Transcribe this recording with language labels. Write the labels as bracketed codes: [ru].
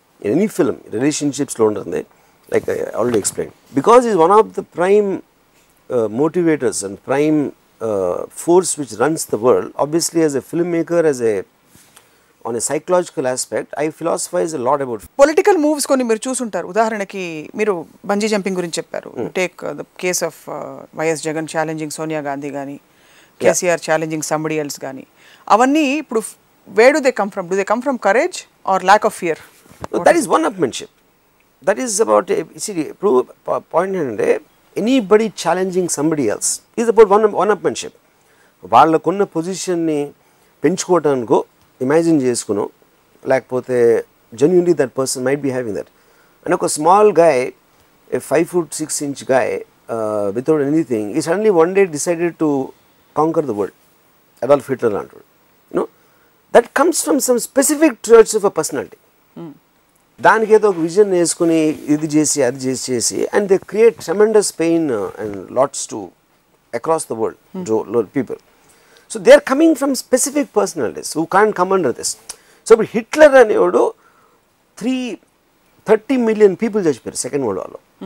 [en] In any film, relationships lo ఉంటుంది, like I already explained. Because it's one of the prime motivators and prime force which runs the world. Obviously, as a filmmaker, on a psychological aspect, I philosophize a lot about [te] political moves కొన్ని మీరు చూసుంటారు. ఉదాహరణకి మీరు bungee jumping గురించి చెప్పారు. [en] Take the case of YS Jagan challenging Sonia Gandhi కానీ, KCR challenging somebody else కానీ, అవన్నీ ఇప్పుడు where do they come from? Do they come from courage or lack of fear? No, that is one-upmanship. That is about, see, point అంటే anybody challenging somebody else is about one-upmanship. [te] వాళ్ళకున్న పొజిషన్ని పెంచుకోవటానికో imagine చేసుకునో, లేకపోతే [en] genuinely that person might be having that. And ఒక small guy, a 5'6" guy, without anything, he suddenly one day decided to conquer the world. Adolf Hitler అంటాడు. That comes from some specific traits of a personality. [te] దానికి ఏదో ఒక vision వేసుకుని ఇది చేసి అది చేసి [en] And they create tremendous pain and lots to across the world people. So they are coming from specific personalities who can't come under this. [te] So ఇప్పుడు Hitler అనేవాడు 30 million పీపుల్ చచ్చిపోయారు సెకండ్ వరల్డ్ వార్లో.